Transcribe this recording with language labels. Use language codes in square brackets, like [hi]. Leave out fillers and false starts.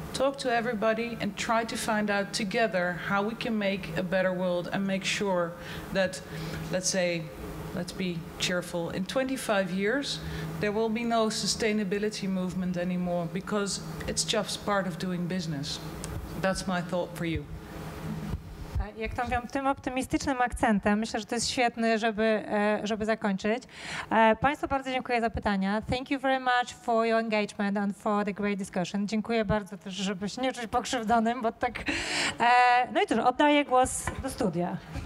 [en] Talk to everybody and try to find out together how we can make a better world and make sure that, let's be cheerful, in 25 years there will be no sustainability movement anymore because it's just part of doing business. That's my thought for you. [pl] Jak to mówią, tym optymistycznym akcentem, myślę, że to jest świetny, żeby zakończyć. Państwu bardzo dziękuję za pytania. [en] Thank you very much for your engagement and for the great discussion. [pl] Dziękuję bardzo też, żeby się nie czuć pokrzywdzonym, bo tak... No i cóż, oddaję głos do studia.